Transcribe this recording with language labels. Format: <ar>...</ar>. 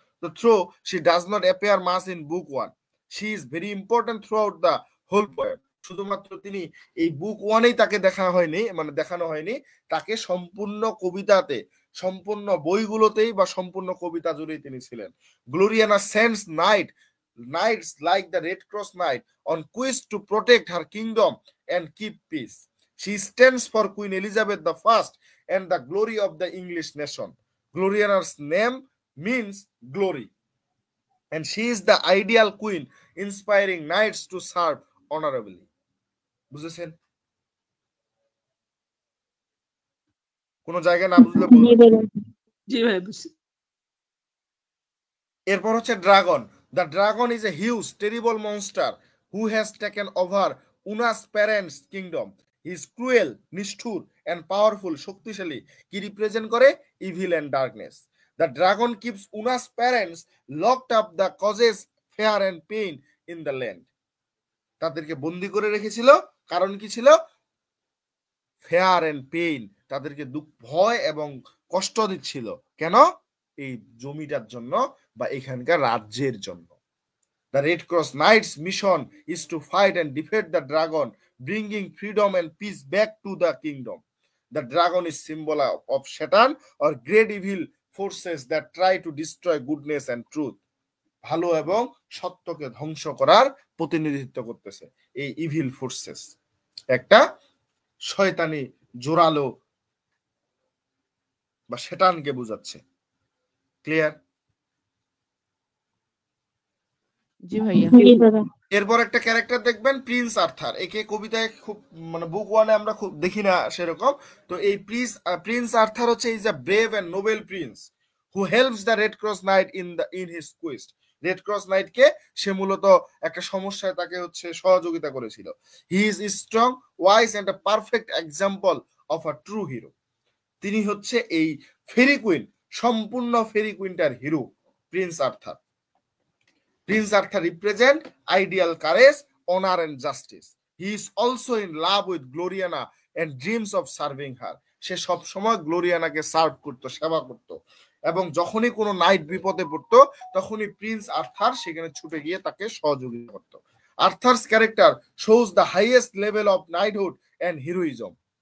<en>তো though she does not appear much in book 1, she is very important throughout the whole poem.</en> <bn>শুধুমাত্র তিনি এই বুক 1-এই তাকে দেখানো হয়নি, তাকে সম্পূর্ণ কবিতাতে, সম্পূর্ণ বইগুলোতেই বা সম্পূর্ণ কবিতা জুড়েই তিনি ছিলেন।</bn> <en>Gloriana sends knights like the Red Cross Knight on quest to protect her kingdom and keep peace. She stands for Queen Elizabeth I and the glory of the English nation. Gloriana's name means glory, and she is the ideal queen inspiring knights to serve honorably.</en> <bn>বুঝেছেন? কোন জায়গায় না বুঝলে বলবেন। জি ভাই বুঝছি। এরপর হচ্ছে dragon.</bn> <en>The dragon is a huge, terrible monster who has taken over Una's parents' kingdom. He is cruel, নিষ্ঠুর and powerful, শক্তিশালী।</en> <bn>কি রিপ্রেজেন্ট করে?</bn> <en>Evil and darkness. The dragon keeps Una's parents locked up, the causes fear and pain in the land.</en> <bn>তাদেরকে বন্দী করে রেখেছিল, কারণ কি ছিল?</bn> <en>fear and pain,</en> <bn>তাদেরকে দুঃখ, ভয় এবং কষ্ট দিচ্ছিল। কেন? এই জমিটার জন্য বা এখানকার রাজ্যের জন্য।</bn> <en>The Red Cross Knights mission is to fight and defeat the dragon, bringing freedom and peace back to the kingdom. The dragon is symbol of Satan or great evil forces that try to destroy goodness and truth.</en> <bn>ভালো এবং সত্যকে ধ্বংস করার প্রতিনিধিত্ব করতেছে এই evil forces. একটা শয়তানি জোরালো বা শয়তানকে বোঝাচ্ছে।</bn> <en>Clear?</en> <bn>জি ভাইয়া। এরপর একটা ক্যারেক্টার দেখবেন প্রিন্স আর্থার। একে কবিতায় খুব মানে বুক 1-এ আমরা খুব দেখি না সেরকম। তো এই প্রিন্স আর্থার হচ্ছে</bn> <en>Is a brave and noble prince who helps the Red Cross Knight in his quest.</en> <bn>Red cross নাইটকে সে মূলত একটা সমস্যায় তাকে হচ্ছে সহযোগিতা করেছিল।</bn> <en>He is strong, wise and a perfect example of a true hero.</en> <bn>তিনি হচ্ছে এই ফেরি কুইন, সম্পূর্ণ ফেরি কুইনটার hero Prince Arthur.</bn> <en>Prince Arthur represent ideal courage, honor and justice. He is also in love with Gloriana and dreams of serving her.</en> <bn>সে সব সময় গ্লোরিয়ানাকে serve করত, সেবা করত, এবং যখনই কোনো নাইট বিপদে পড়তো তখনই প্রিন্স আর্থার সেখানে ছুটে গিয়ে তাকে সহযোগিতা করত।</bn> <en>Arthur's character shows the highest level of knighthood and heroism.</en>